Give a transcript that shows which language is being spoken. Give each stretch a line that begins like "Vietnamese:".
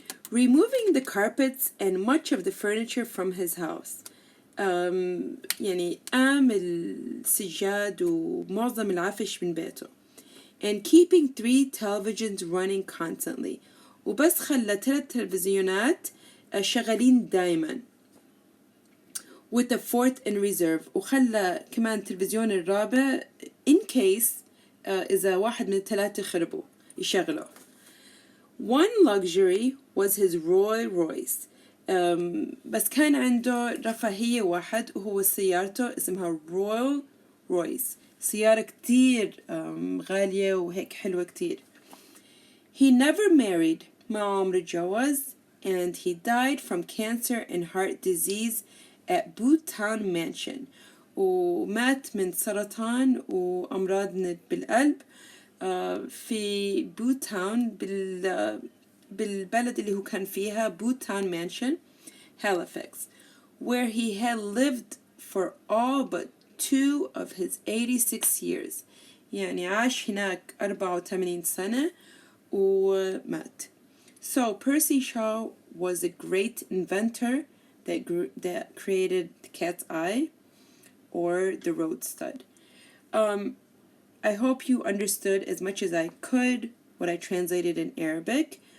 English: removing the carpets and much of the furniture from his house.
Arabic: يعني قام السجاد ومعظم العفش من بيته.
English: And keeping 3 televisions running constantly.
Arabic: وبس خلى 3 تلفزيونات شغالين دايما.
English: with the 4th in reserve.
Arabic: وخلى كمان التلفزيون الرابع
English: in case
Arabic: إذا واحد من الثلاثة خربوا يشغله.
English: One luxury was his Rolls Royce.
Arabic: بس كان عنده رفاهية واحد وهو سيارته اسمها Rolls Royce. سيارة كتير غالية وهيك حلوة كتير.
English: He never married.
Arabic: ما عمره اتجوز.
English: And he died from cancer and heart disease at Boot Town Mansion.
Arabic: ومات من سرطان وأمراض بالقلب في بوت تاون بالبلد اللي هو كان فيها بوت تاون مانشن
English: Halifax, where he had lived for all but 2 of his 86 years.
Arabic: يعني عاش هناك 84 سنة ومات.
English: So Percy Shaw was a great inventor that created the cat's eye or the road stud. I hope you understood as much as I could what I translated in Arabic.